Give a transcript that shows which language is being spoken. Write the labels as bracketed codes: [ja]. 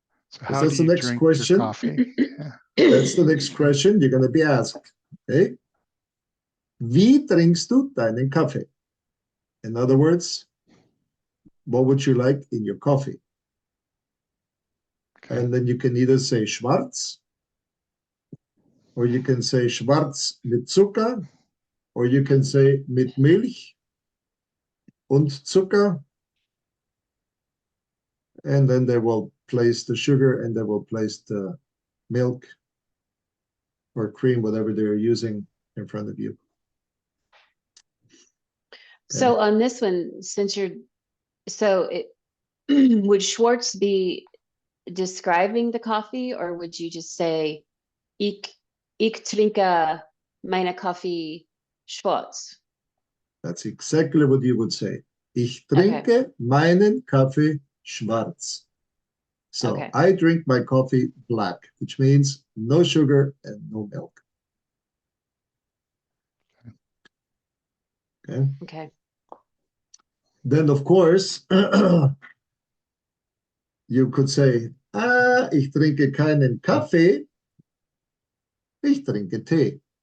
[en] So how do you drink your coffee? Yeah. That's the next question you're going to be asked. Okay. [de] Wie trinkst du deinen Kaffee? [en] In other words, what would you like in your coffee? Okay. And then you can either say schwarz, or you can say [de] schwarz mit Zucker, [en] or you can say [de] mit Milch und Zucker. [en] And then they will place the sugar and they will place the milk or cream, whatever they're using, in front of you. So on this one, since would Schwartz be describing the coffee, or would you just say [de] ich trinke meine Kaffee schwarz? [en] That's exactly what you would say. [de] Ich trinke meinen Kaffee schwarz. [en] So I drink my coffee black, which means no sugar and no milk. Okay. Then, of course, you could say, [de] ich trinke keinen Kaffee, ich trinke Tee.